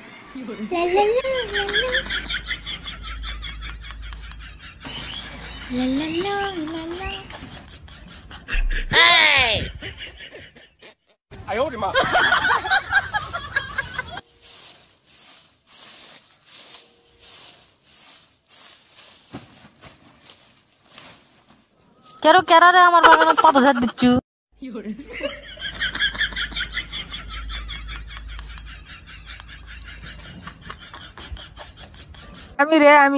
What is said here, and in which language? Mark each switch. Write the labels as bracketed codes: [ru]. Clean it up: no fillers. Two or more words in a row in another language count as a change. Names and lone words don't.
[en] La la la la la la la la la. Hey! [zh] 哎呦我的妈 [bn] কেন কেরারে আমার বাগানে পাতা ঝাড় দিচ্ছু? আমি